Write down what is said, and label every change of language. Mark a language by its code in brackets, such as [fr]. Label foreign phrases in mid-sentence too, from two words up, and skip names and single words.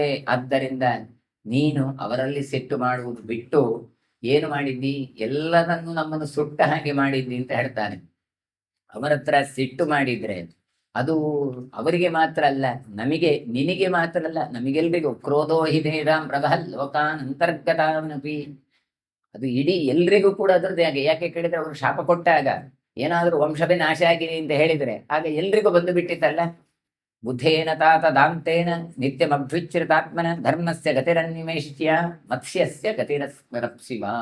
[kn] ಆದ್ದರಿಂದ ನೀನು ಅವರಲ್ಲಿ ಸಿಟ್ಟು ಮಾಡುವುದು ಬಿಟ್ಟು ಏನು ಮಾಡಿದ್ದಿ? ಎಲ್ಲರನ್ನು ನಮ್ಮನ್ನು ಸುಟ್ಟ ಹಾಗೆ ಮಾಡಿದ್ದಿ ಅಂತ ಹೇಳ್ತಾನೆ. ಅವರ ಹತ್ರ ಸಿಟ್ಟು ಮಾಡಿದ್ರೆ ಅದು ಅವರಿಗೆ ಮಾತ್ರ ಅಲ್ಲ, ನಿನಗೆ ಮಾತ್ರ ಅಲ್ಲ, ನಮಗೆಲ್ರಿಗೂ. [sa] ಕ್ರೋಧೋ ಹಿ ತೇಷಾಂ ಪ್ರಬಹಲ್ ಲೋಕಾನ್ ಅಂತರ್ಗತಾನಪಿ. [kn] ಅದು ಇಡೀ ಎಲ್ರಿಗೂ ಕೂಡ ಅದ್ರದ್ದು. ಯಾಕೆ ಕೇಳಿದ್ರೆ, ಅವರು ಶಾಪ ಕೊಟ್ಟಾಗ ಏನಾದರೂ ವಂಶವೇ ನಾಶ ಆಗಿದೆ ಅಂತ ಹೇಳಿದ್ರೆ ಆಗ ಎಲ್ರಿಗೂ ಬಂದು ಬಿಟ್ಟಿತ್ತಲ್ಲ. [sa] ಬುದ್ಧೇನ ತಾತ ದಾಂತೇನ ನಿತ್ಯಮಭ್ಯುಚ್ಛೃತಾತ್ಮನ ಧರ್ಮಸ್ಯ ಗತಿರನ್ವೇಷ್ಯ ಮತ್ಸ್ಯಸ್ಯ ಗತಿರಸ್ಮರಪ್ಸಿವ.